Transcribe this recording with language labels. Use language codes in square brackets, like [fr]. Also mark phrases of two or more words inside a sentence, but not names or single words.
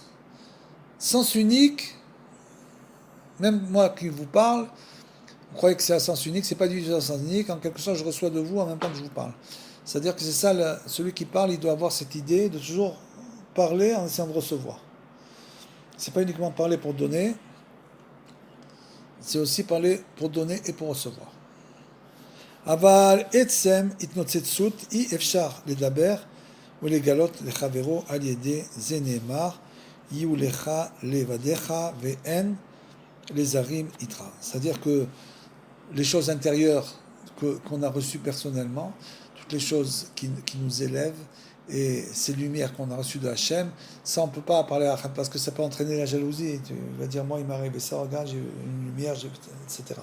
[fr] Sens unique, même moi qui vous parle, vous croyez que c'est un sens unique, c'est pas du tout un sens unique, en quelque sorte je reçois de vous en même temps que je vous parle. C'est-à-dire que c'est ça, celui qui parle, il doit avoir cette idée de toujours parler en essayant de recevoir. C'est pas uniquement parler pour donner, c'est aussi parler pour donner et pour recevoir. [he] אבל עצם התנוצצות אי אפשר לדבר ולגלות לחברו על ידי זה נאמר יהיו לך לבדיך ואין לזרים איתך. [fr] C'est-à-dire que les choses intérieures qu'on a reçues personnellement, toutes les choses qui nous élèvent et ces lumières qu'on a reçues de Hachem, ça on ne peut pas parler à Hachem parce que ça peut entraîner la jalousie. Tu vas dire, moi il m'est arrivé ça, regarde, j'ai une lumière, etc.